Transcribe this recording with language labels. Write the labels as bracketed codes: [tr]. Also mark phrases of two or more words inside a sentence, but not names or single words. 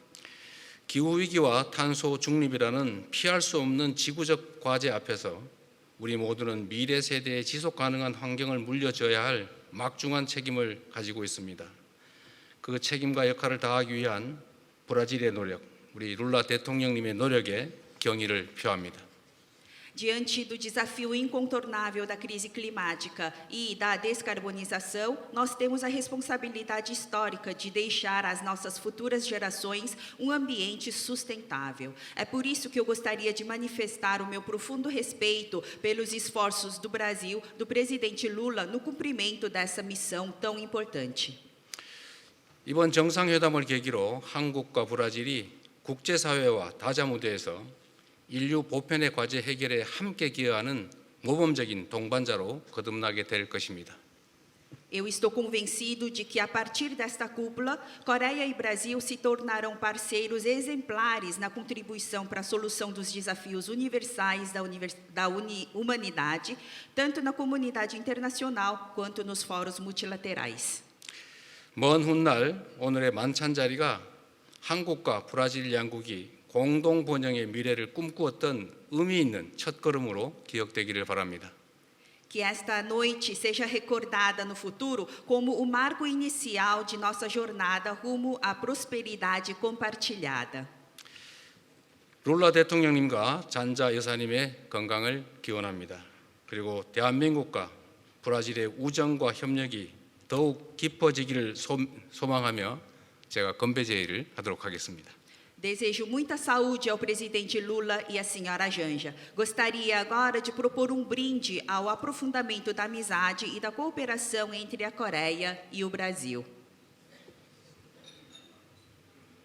[ko] 기후위기와 탄소 중립이라는 피할 수 없는 지구적 과제 앞에서 우리 모두는 미래 세대에 지속 가능한 환경을 물려줘야 할 막중한 책임을 가지고 있습니다. 그 책임과 역할을 다하기 위한 브라질의 노력, 우리 룰라 대통령님의 노력에 경의를 표합니다. [pt] Diante do desafio incontornável da crise climática e da descarbonização, nós temos a responsabilidade histórica de deixar às nossas futuras gerações um ambiente sustentável. É por isso que eu gostaria de manifestar o meu profundo respeito pelos esforços do Brasil, do presidente Lula, no cumprimento dessa missão tão importante. [ko] 이번 정상회담을 계기로 한국과 브라질이 국제사회와 다자 무대에서 인류 보편의 과제 해결에 함께 기여하는 모범적인 동반자로 거듭나게 될 것입니다. [pt] Eu estou convencido de que, a partir desta cúpula, Coreia e Brasil se tornarão parceiros exemplares na contribuição para a solução dos desafios universais da humanidade, tanto na comunidade internacional quanto nos fóruns multilaterais. [ko] 먼 훗날 오늘의 만찬 자리가 한국과 브라질 양국이 공동 번영의 미래를 꿈꾸었던 의미 있는 첫걸음으로 기억되기를 바랍니다. [pt] Que esta noite seja recordada no futuro como o marco inicial de nossa jornada rumo à prosperidade compartilhada. [ko] 룰라 대통령님과 잔자 여사님의 건강을 기원합니다. 그리고 대한민국과 브라질의 우정과 협력이 더욱 깊어지기를 소망하며 제가 건배 제의를 하도록 하겠습니다. [pt] Desejo muita saúde ao presidente Lula e à senhora Janja. Gostaria agora de propor um brinde ao aprofundamento da amizade e da cooperação entre a Coreia e o Brasil.